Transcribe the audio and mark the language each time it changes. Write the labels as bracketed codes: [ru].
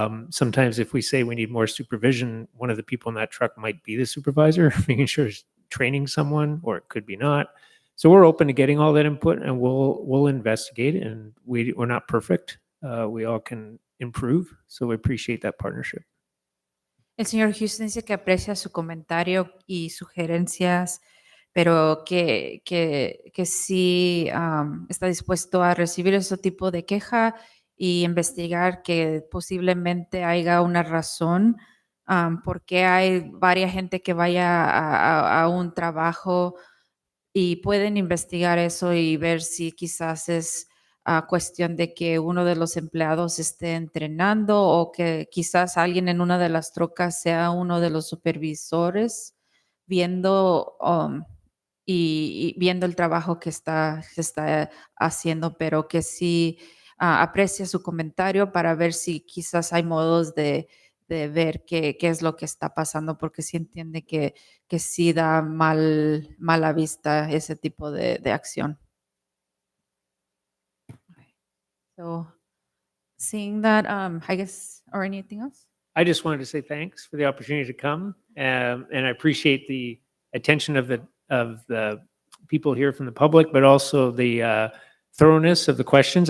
[en] Sometimes if we say we need more supervision, one of the people in that truck might be the supervisor, making sure he's training someone, or it could be not. So we're open to getting all that input, and we'll investigate. And we're not perfect. We all can improve. So we appreciate that partnership. [es] El señor Houston dice que aprecia su comentario y sugerencias, pero que sí está dispuesto a recibir ese tipo de queja y investigar que posiblemente haya una razón porque hay varias gente que vaya a un trabajo y pueden investigar eso y ver si quizás es cuestión de que uno de los empleados esté entrenando o que quizás alguien en una de las trocas sea uno de los supervisores viendo y viendo el trabajo que se está haciendo, pero que sí aprecia su comentario para ver si quizás hay modos de ver qué es lo que está pasando, porque sí entiende que sí da mala vista ese tipo de acción. [en] So, seeing that, I guess, or anything else? I just wanted to say thanks for the opportunity to come, and I appreciate the attention of the people here from the public, but also the thoroughness of the questions.